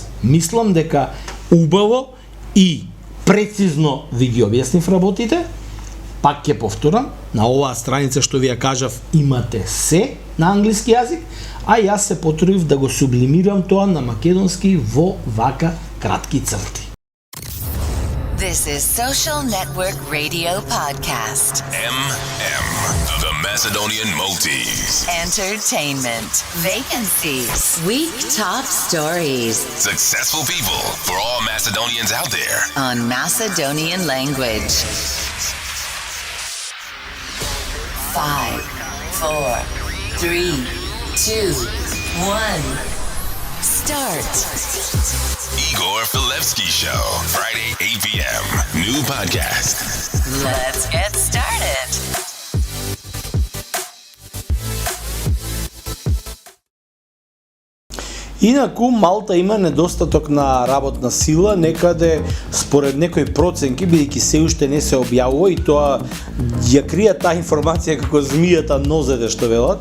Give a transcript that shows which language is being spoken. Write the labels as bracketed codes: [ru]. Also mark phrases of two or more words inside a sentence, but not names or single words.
[mk] Мислам дека убаво и прецизно ви ги објаснив работите. Пак ќе повторам, на оваа страница што ви ја кажав имате се на англиски јазик, а јас се потрудив да го сублимирам тоа на македонски во вака кратки црти. [en] This is Social Network Radio Podcast. The Macedonian Maltese. Entertainment. Vacancies. Week top stories. Successful people for all Macedonians out there. On Macedonian language. 5, 4, 3, 2, 1. Start. Igor Filevsky Show. Friday, 8 p.m. New podcast. Let's get started. [mk] Инаку Малта има недостаток на работна сила, некаде според некои проценки, бидејќи се уште не се објавува и тоа ја крија таа информација како змијата нозеде што велат.